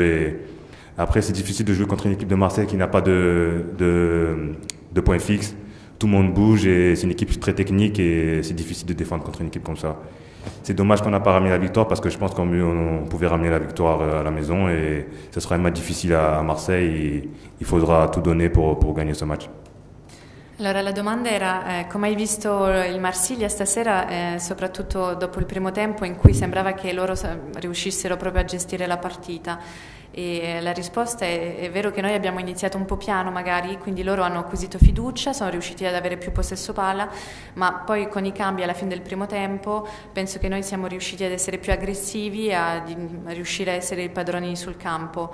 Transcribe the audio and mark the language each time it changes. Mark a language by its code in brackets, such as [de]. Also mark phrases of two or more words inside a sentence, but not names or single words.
[fr] Et après, c'est difficile de jouer contre une équipe de Marseille qui n'a pas de point fixe. Tout le monde bouge et c'est une équipe très technique et c'est difficile de défendre contre une équipe comme ça. C'est dommage qu'on n'a pas ramené la victoire parce que je pense qu'on pouvait ramener la victoire à la maison et ce sera un match difficile à Marseille et il faudra tout donner pour gagner ce match. [it] Allora la domanda era come hai visto il Marsiglia stasera, soprattutto dopo il primo tempo in cui sembrava che loro riuscissero proprio a gestire la partita. E la risposta è vero che noi abbiamo iniziato un po' piano magari, quindi loro hanno acquisito fiducia, sono riusciti ad avere più possesso palla, ma poi con i cambi alla fine del primo tempo penso che noi siamo riusciti ad essere più aggressivi, a riuscire a essere i padroni sul campo.